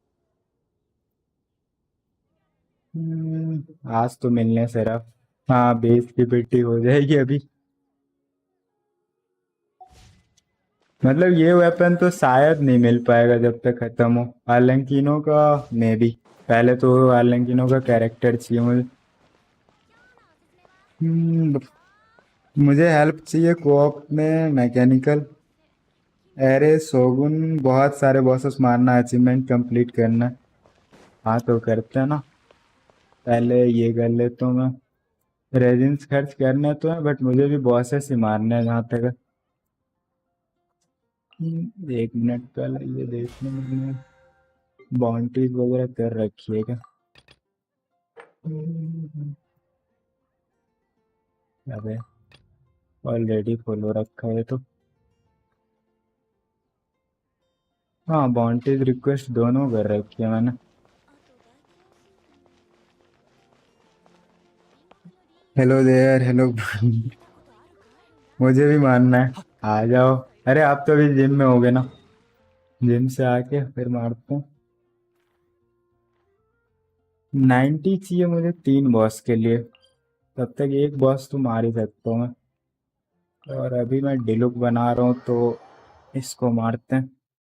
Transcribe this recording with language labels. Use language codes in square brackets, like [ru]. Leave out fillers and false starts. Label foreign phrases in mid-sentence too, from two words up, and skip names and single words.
[hi] आज तो मिलने सिर्फ, हाँ 20 की पेटी हो जाएगी अभी। मतलब ये वेपन तो शायद नहीं मिल पाएगा जब तक खत्म हो। आलंकीनो का मे भी, पहले तो आलंकीनो का कैरेक्टर चाहिए मुझे। [ja] 今日のおすすめは [hi] मुझे हेल्प चाहिए कोऑप में। मैकेनिकल एरे शोगुन, बहुत सारे बॉसेस मारना, अचीवमेंट कंप्लीट करना। हाँ तो करते हैं ना, पहले ये कर लेता हूँ मैं। रेजिन्स खर्च करने तो है बट मुझे भी बॉसेस ही मारने हैं जहाँ तक है। 1 मिनट पहले ये देखने मैंने बाउंड्रीज वगैरह कर रखी है क्या? अबे ऑलरेडी फॉलो रखा है तो। हाँ बाउंड्रीज रिक्वेस्ट दोनों कर रखी है मैंने। [ja] あと大体安いの。 [en] hello there, hello. [ja] 見たことあるかい？ [hi] मुझे भी मानना है, आ जाओ। अरे आप तो अभी जिम में होगे ना, जिम से आके फिर मारते हैं। 90 चाहिए मुझे 3 बॉस के लिए, तब तक एक बॉस तो मार ही सकता हूँ मैं। और अभी मैं डिलुक बना रहा हूँ तो इसको मारते हैं।